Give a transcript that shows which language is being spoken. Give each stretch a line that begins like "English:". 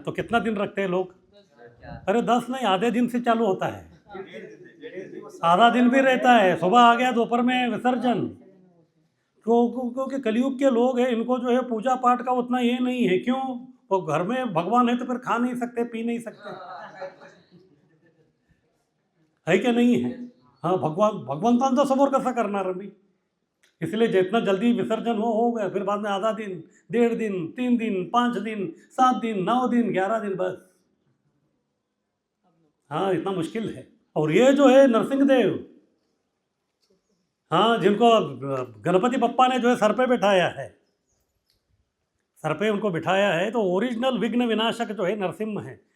Hindi: तो कितना दिन रखते हैं लोग? अरे 10 नहीं, आधे दिन से चालू होता है, आधा दिन भी रहता है। सुबह आ गया, दोपहर में विसर्जन। क्योंकि कलयुग के लोग हैं, इनको जो है पूजा पाठ का उतना ये नहीं है। क्यों? वो घर में भगवान है तो फिर खा नहीं सकते, पी नहीं सकते, है क्या नहीं है?
Marathi: हाँ, भगवंतांचा समोर कसा करणार मी?
Hindi: इसलिए जितना जल्दी विसर्जन हो गया, फिर बाद में आधा दिन, 1.5 दिन, 3 दिन, 5 दिन, 7 दिन, 9 दिन, 11 दिन, बस। हाँ, इतना मुश्किल है। और ये जो है नरसिंह देव, हाँ, जिनको गणपति बप्पा ने जो है सर पे बिठाया है, सर पे उनको बिठाया है, तो ओरिजिनल विघ्न विनाशक जो है नरसिम्हा है।